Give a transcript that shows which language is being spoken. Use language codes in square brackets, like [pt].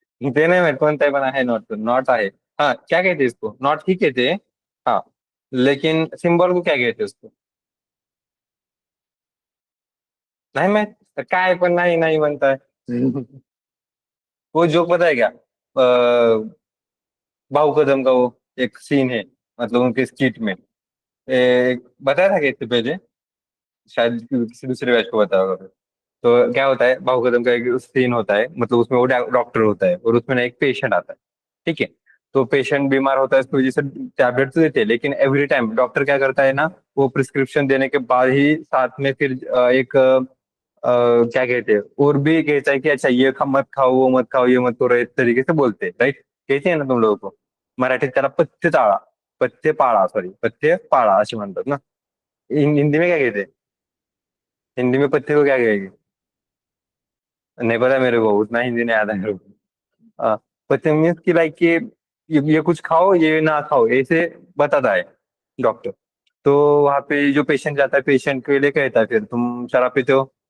[mr] ते नाही माहित कोणता आहे, पण आहे नॉट, नॉट आहे. [hi] हाँ, क्या कहते हैं इसको? नॉट ही कहते हैं। हाँ, लेकिन सिंबल को क्या कहते हैं उसको? नहीं मैं, [mr] काय पण [hi] नहीं नहीं बनता है. वो जोक पता है क्या? बाहु कदम का वो एक सीन है, मतलब उनके स्किट में एक बताया था कि इससे पहले, शायद किसी दूसरे बैच को बताया होगा। तो क्या होता है, बाहु कदम का एक सीन होता है, मतलब उसमें वो डॉक्टर होता है और उसमें ना एक पेशेंट आता है। ठीक है। तो पेशेंट बीमार होता है, उसकी वजह से टैबलेट तो देते हैं, लेकिन एवरी टाइम डॉक्टर क्या करता है ना, वो प्रिस्क्रिप्शन देने के बाद ही साथ में फिर एक क्या कहते हैं, और भी कहता है कि अच्छा ये मत खाओ, वो मत खाओ, ये मत करो, इस तरीके से बोलते हैं, राइट? कहते हैं ना तुम लोगों को? [mr] मराठीत त्याला पथ्य टाळा, पथ्य पाळा, सॉरी पथ्य पाळा असे म्हणतात ना. [hi] हिंदी में क्या कहते हैं? हिंदी में पथ्य को क्या कहेंगे? नहीं पता मेरे को, उतना हिंदी नहीं आता मेरे को. हाँ, पथ्य मीन्स की लाइक कि ये कुछ खाओ, ये ना खाओ, ऐसे बताता है डॉक्टर. तो वहां पे जो पेशेंट जाता है, पेशेंट के लिए कहता है फिर तुम शराब पीते हो?